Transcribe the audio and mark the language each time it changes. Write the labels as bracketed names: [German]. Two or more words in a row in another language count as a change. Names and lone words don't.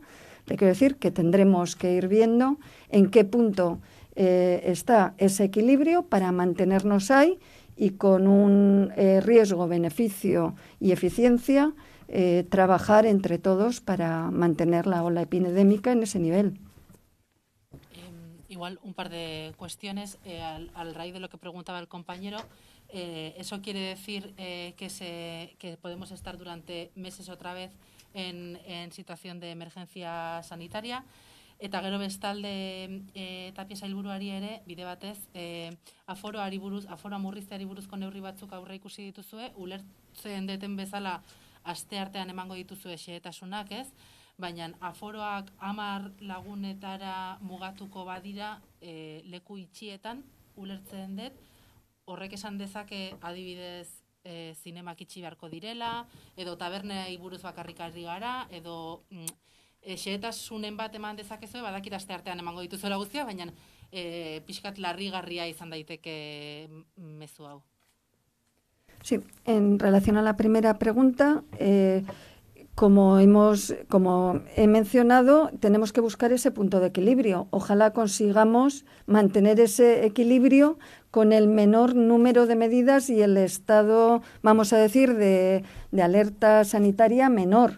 [Spanish] Le quiero decir que tendremos que ir viendo en qué punto está ese equilibrio para mantenernos ahí y con un riesgo, beneficio y eficiencia trabajar entre todos para mantener la ola epidémica en ese nivel. Igual un par de cuestiones al raíz de lo que preguntaba el compañero. ¿Eso quiere decir que podemos estar durante meses otra vez en situación de emergencia sanitaria? [Basque] Eta gero bestalde Tapia sailburuari ere bide batez aforoa murrizteari buruzko neurri batzuk aurre ikusi dituzue, ulertzen deten bezala asteartean emango dituzue xehetasunak, ez? Baina aforoak 10 lagunetara mugatuko badira leku itxietan, ulertzen dut, horrek esan dezake adibidez zinemak itxi beharko direla, edo tabernei buruz bakarrik ari gara, edo xehetasunen bat eman dezakezue, badakit asteartean emango dituzuela guztia, baina pixkat larrigarria izan daiteke mezu hau. [Spanish] Sí, en relación a la primera pregunta, como he mencionado, tenemos que buscar ese punto de equilibrio. Ojalá consigamos mantener ese equilibrio con el menor número de medidas y el estado, vamos a decir, de alerta sanitaria menor.